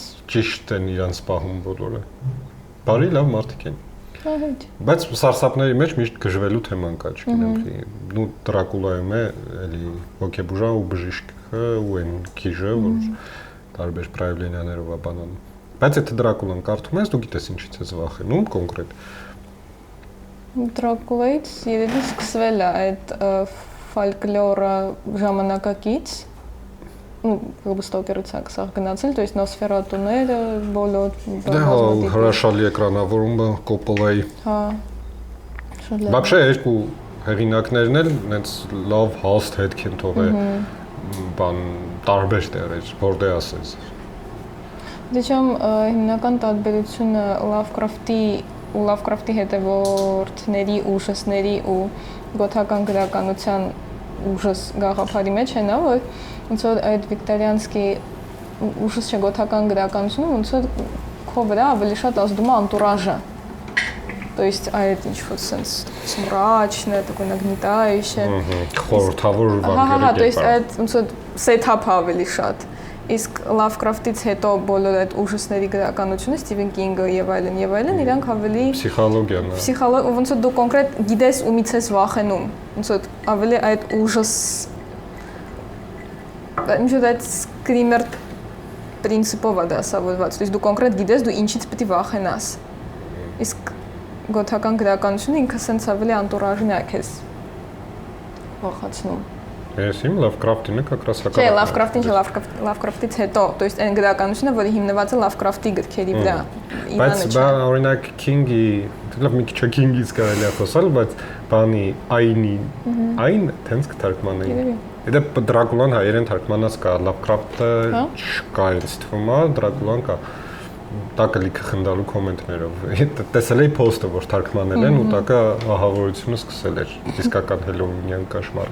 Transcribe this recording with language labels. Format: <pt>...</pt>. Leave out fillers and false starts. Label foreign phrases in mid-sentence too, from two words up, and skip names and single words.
<hy>ճիշտ են իրանց պահում բոլորը։ Բարի լավ մարդիկ են։ Բայց սարսափների մեջ միշտ գժվելու թեման կա, չգիտեմ, նու Դրակուլայում է էլի հոգեբուժան ու բժիշկը ու այն քիժը, որ տարբեր պրայվլենյաներով է բանանում։ Բայց եթե Դրակուլան կարդում ես, դու գիտես ինչից ես վախենում կոնկրետ։ Դրակուլայից երևի սկսվել է այդ ֆոլկլորը ժամանակակից Ստոկերուցակ սա գնացել,</hy> <ru>то есть</ru> <hy>Նոսֆերատուները, բոլոր Դե հա, հրաշալի էկրանավորումը Կոպոլայի։ Հա։ Բակշե երկու հեղինակներն էլ այնց լավ հաստ հետք են թողել բան տարբեր տեղեր, որտեղ ասես։ Դիչամ հիմնական տարբերությունը Լավկրաֆտի հետևորդների ու ուժասների ու գոթական գրականության ուժս գաղափարի մեջ է նա, որ ոնց որ այդ վիկտորիանսկի ուժս չգոթական գրականությունը ոնց որ քո վրա ավելի շատ ազդում է անտուրաժը</hy> <ru>То есть</ru> <hy>այդ ինչ-որ sense</hy> <ru>мрачное, такое нагнетающее.</ru> <hy>Խորհրդավոր բան Հա, հա,</hy> <ru>то есть</ru> <hy>այդ ոնց որ set-up ավելի շատ Իսկ Լավկրաֆտից հետո բոլոր այդ ուժասների գրականությունը Սթիվեն Կինգը եւ այլն իրանք ավելի Պսիխոլոգիան է։ Ոնց որ դու կոնկրետ գիտես ումից ես վախենում։ Ոնց որ ավելի այդ ուժս ինչ որ այդ սկրիմեր պրինցիպով է դասավորված։</hy> <ru>То есть</ru> <hy>դու կոնկրետ գիտես դու ինչից պետք է վախենաս։ Իսկ գոթական գրականությունը ինքը sense ավելի անտուրաժն է քեզ վախացնում։ Ես իմ Լավկրաֆտինը</hy> <ru>как раз</ru> <hy>հակառակն է։ Չէ, Լավկրաֆտին չէ, Լավկրաֆտից հետո,</hy> <ru>то есть</ru> <hy>այն գրականությունը, որը հիմնված է Լավկրաֆտի գրքերի վրա։ Բայց բա օրինակ Քինգի, լավ մի քիչ Քինգից կարելի է խոսալ, բայց բանի այն տենց կթարգմանեի։ Դա Դրակուլան հայերեն թարգմանած կա, Լավկրաֆտը չկա, ինձ թվում է, Դրակուլան կա։ Տակը լիքը խնդալու կոմենտներով։ Տեսել էի post-ը, որ թարգմանել են ու տակը ահավորությունը սկսել էր։ Իսկական Հելովինյան կաշմար։</hy>